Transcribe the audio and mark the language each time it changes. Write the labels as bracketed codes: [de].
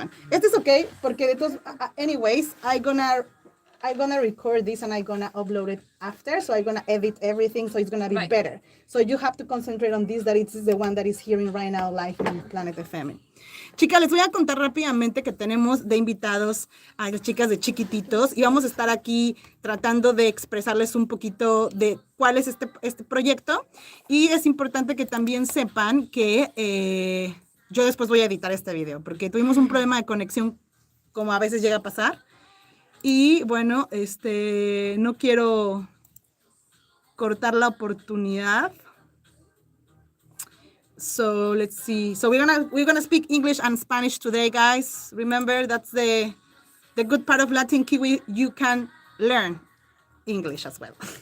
[es] Este es okay, porque de todos, [en] anyways, I'm gonna record this and I'm gonna upload it after, so I'm gonna edit everything, so it's gonna be better. So you have to concentrate on this, that it's the one that is hearing right now live in Planet FM. [es] Chicas, les voy a contar rápidamente que tenemos de invitados a las chicas de Chiquititos y vamos a estar aquí tratando de expresarles un poquito de cuál es este proyecto. Y es importante que también sepan que yo después voy a editar este video porque tuvimos un problema de conexión, como a veces llega a pasar. Y bueno, no quiero cortar la oportunidad. [en] So let's see. So we're gonna speak English and Spanish today, guys. Remember, that's the good part of Latin Kiwi. You can learn English as well.